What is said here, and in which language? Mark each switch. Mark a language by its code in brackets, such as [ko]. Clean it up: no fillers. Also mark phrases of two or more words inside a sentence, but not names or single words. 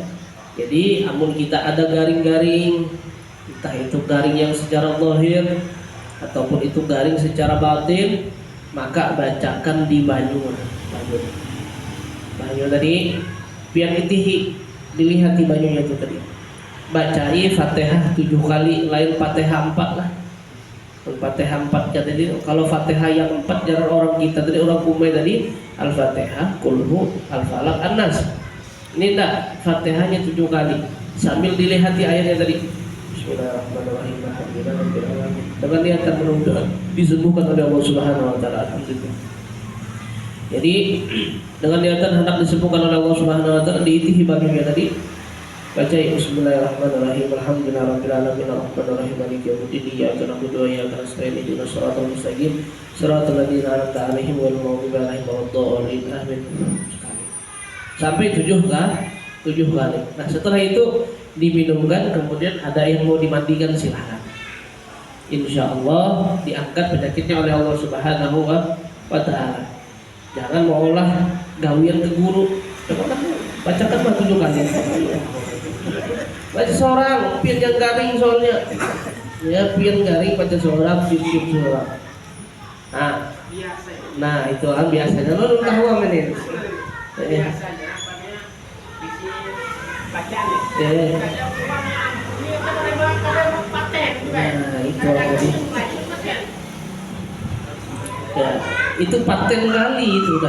[bjn] Jadi amun kita ada garing-garing, entah itu garing yang secara zahir ataupun itu garing secara batin, maka bacakan di banyu tadi, biar itihi, dilihat di banyunya itu tadi. Bacai Fatihah 7 kali, lain Fatihah 4 lah. Fatihah 4 jadi kalau Fatihah yang 4 jarang orang kita tadi, orang Kumai tadi Al-Fatihah, Qul Al-Falaq, An-Nas. [id] Ini enggak, Fatihahnya 7 kali sambil dilihat di ayatnya tadi. Bismillahirrahmanirrahim. Dengan niatan mudah-mudahan disembuhkan oleh [ar] الله سبحانه وتعالى. [id] Alhamdulillah. Jadi dengan niatan hendak disembuhkan oleh [ar] الله سبحانه وتعالى, [id] diitihi baginya tadi. Baca Bismillahirrahmanirrahim. [ar] الحمد لله رب العالمين الرحمن الرحيم مالك يوم الدين إياك نعبد وإياك نستعين اهدنا الصراط المستقيم صراط الذين أنعمت عليهم غير المغضوب عليهم ولا الضالين. [id] Amin. Sampai 7 kali. Nah, setelah itu diminumkan, kemudian ada yang mau dimandikan silahkan. Insyaallah diangkat penyakitnya oleh [ar] الله سبحانه وتعالى. [bjn] Jangan maulah gawian ke guru. Bacakan 7 kali. Baca seorang, pian yang garing soalnya. Ya, pian garing baca seorang, cium seorang. [id] Nah, itu kan biasanya. Lo tahu apa ini? Biasanya bacaan ya. Nah, itu tadi. Ya, itu paten kali itu dah.